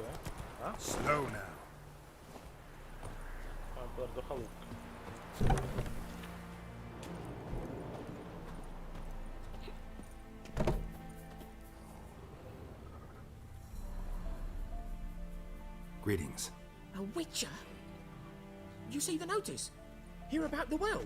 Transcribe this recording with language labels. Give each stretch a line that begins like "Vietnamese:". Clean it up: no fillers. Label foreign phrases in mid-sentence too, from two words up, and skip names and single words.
Slovak: A?
English: Slow now.
Slovak: Mám podať do chalúbky.
English: Greetings. A witcher? You see the notice? Hear about the well?